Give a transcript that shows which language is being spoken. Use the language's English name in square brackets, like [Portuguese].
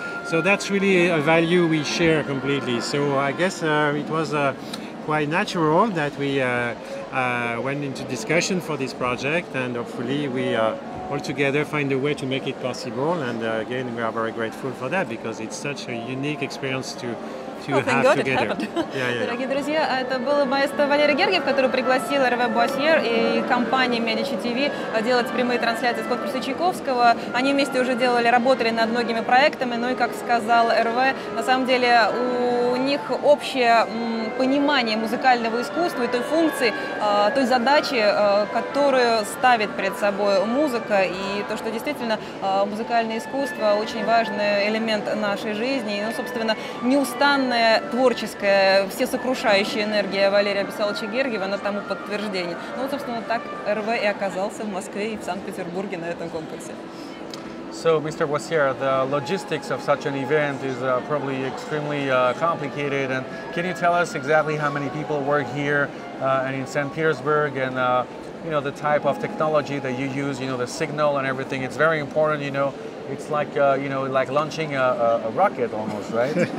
[English] So that's really a value we share completely. So I guess it was quite natural that we went into discussion for this project, and hopefully we all together find a way to make it possible. And again, we are very grateful for that, because it's such a unique experience to have together. [Russian] Дорогие друзья, это был маэстро Валерий Гергиев, который пригласил Hervé Boissière и компанию Medicitv делать прямые трансляции с конкурса Чайковского. Они вместе уже работали над многими проектами, ну и, как сказал Hervé, на самом деле у них общее понимание музыкального искусства и той функции, той задачи, которую ставит перед собой музыка, и то, что действительно музыкальное искусство очень важный элемент нашей жизни, и, ну, собственно, неустанная творческая, всесокрушающая энергия Валерия Абисаловича Гергиева, она тому подтверждение. Ну, вот, собственно, так Hervé и оказался в Москве и в Санкт-Петербурге на этом конкурсе. [English] So, Mr. Boissière, the logistics of such an event is probably extremely complicated. And can you tell us exactly how many people work here and in St. Petersburg, and you know, the type of technology that you use, you know, the signal and everything? It's very important, you know. It's like, you know, like launching a rocket almost, right?